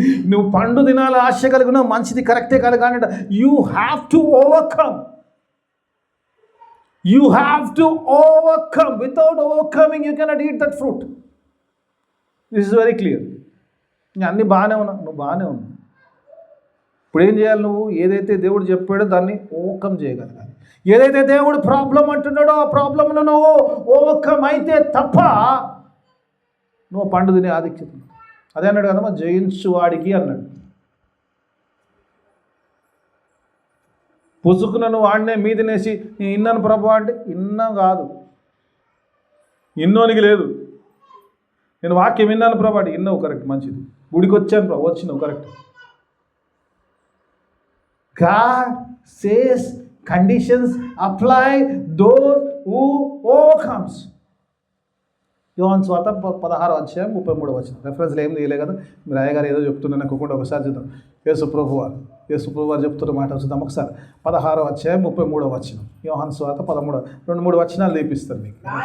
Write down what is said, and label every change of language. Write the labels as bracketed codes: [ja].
[te] నువ్వు పండు తినాలి ఆశ కలిగిన మంచిది కరెక్టే కాదు కానీ [en] You have to overcome. You have to overcome. Without overcoming, you cannot eat that fruit. This is very clear. [te] అన్నీ బాగానే ఉన్నావు, నువ్వు బాగానే ఉన్నావు. ఇప్పుడు ఏం చేయాలి? నువ్వు ఏదైతే దేవుడు చెప్పాడో దాన్ని ఓవర్కమ్ చేయగలగాలి. ఏదైతే దేవుడు ప్రాబ్లం అంటున్నాడో ఆ ప్రాబ్లంను నువ్వు ఓవర్కమ్ అయితే తప్ప నువ్వు పండు తినే ఆధిక్యత. అదే అన్నాడు కదమ్మా, జయించు వాడికి అన్నాడు. పుసుకున నువ్వు వాడినే మీదనేసి నేను ఇన్నాను ప్రభు అంటే ఇన్నా కాదు, ఇన్నోనికి లేదు. నేను వాక్యం విన్నాను ప్రభు అంటే ఇన్నావు, కరెక్ట్, మంచిది. గుడికి వచ్చాను ప్రభు, వచ్చినావు, correct. [en] God says conditions apply those who overcomes. [te] యోహాను సువార్త 16:33. రెఫరెన్స్లు ఏం తీయలే కదా, మీరు అయ్యగారు ఏదో చెప్తున్నా అనుకోకుండా ఒకసారి చూద్దాం. యేసు ప్రభు వారు చెప్తున్న మాట చూద్దాం ఒకసారి. 16:33. యోహాను సువార్త 2-3 వచనాలు తీపిస్తారు మీకు.